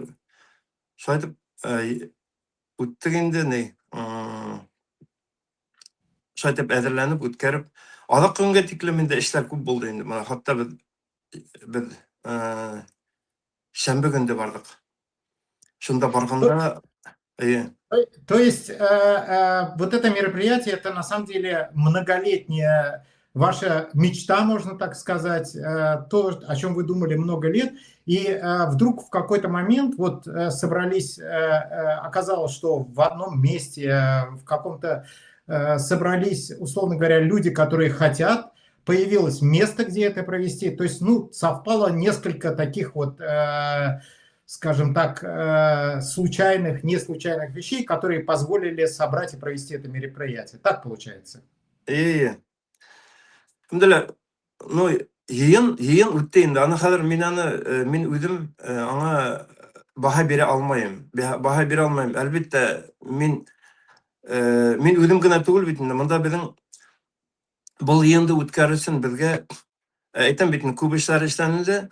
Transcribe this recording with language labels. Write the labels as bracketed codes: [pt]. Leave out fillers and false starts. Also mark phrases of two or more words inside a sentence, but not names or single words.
[tt] Шулай итеп үттек инде, шулай итеп әзерләнеп үткәреп, алак көнгә тиклем инде эшләр күп булды инде. Менә хатта без шәмбе көнде бардык. Шунда барганда, [ru] То есть вот это мероприятие, это на самом деле многолетняя ваша мечта, можно так сказать, то, о чем вы думали много лет, и вдруг в какой-то момент вот собрались, оказалось, что в одном месте, в каком-то собрались, условно говоря, люди, которые хотят, появилось место, где это провести, то есть, ну, совпало несколько таких вот скажем так, случайных, не случайных вещей, которые позволили собрать и провести это мероприятие. Так получается? [tt] Шундайлар, ну, йыйын үтте инде. Аны хәзер мин үзем аңа баһа бирә алмайм. Әлбәттә, мин үзем генә түгел бит инде. Монда безнең бу йыйынды үткәрү өчен безгә әйтәм бит, күп эшләр эшләнде.